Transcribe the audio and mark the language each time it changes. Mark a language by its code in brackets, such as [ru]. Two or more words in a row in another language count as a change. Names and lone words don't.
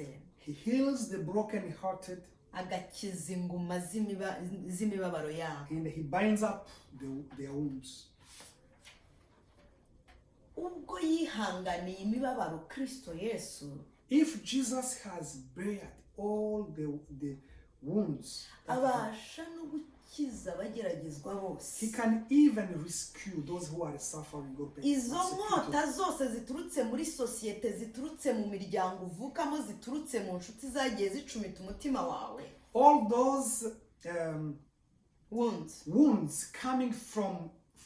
[en] He heals the broken-hearted. [rw] Agakiza inguma z'imibabaro yabo. [en] And he binds up their wounds. [rw] Ubwo yihanganiye imibabaro Kristo Yesu. [en] If Jesus has bared all the wounds, [rw] abasha no gukiza abageragezwa bose. [en] He can even rescue those who are suffering or [rw] izo nkota zose ziturutse muri societe, ziturutse mu miryango uvukamo, ziturutse mu nshuti zagiye zicumita umutima wawe. [en] All those wounds coming from